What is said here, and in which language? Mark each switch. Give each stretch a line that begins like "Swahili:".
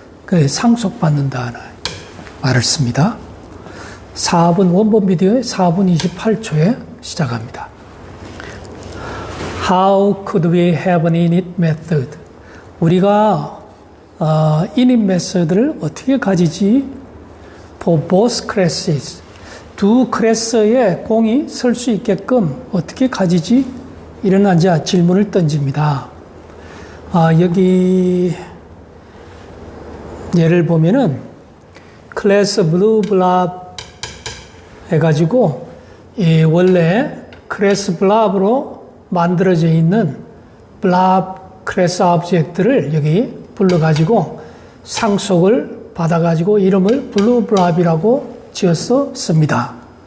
Korean: 그래서 상속받는다는 말을 씁니다. 4분 원본 비디오의 4분 28초에 시작합니다.
English: How could we have an init method?
Korean: 우리가 init 메소드를 어떻게 가지지?
English: For both classes.
Korean: 두 클래스에 공이 설 수 있게끔 어떻게 가지지? 이런 이제 질문을 던집니다. 여기 예를 보면은 클래스 블루 블랍 해가지고 원래 클래스 블랍으로 만들어져 있는 블랍 클래스 오브젝트를 여기 불러가지고 상속을 받아가지고 이름을 블루 블랍이라고 지어서 씁니다.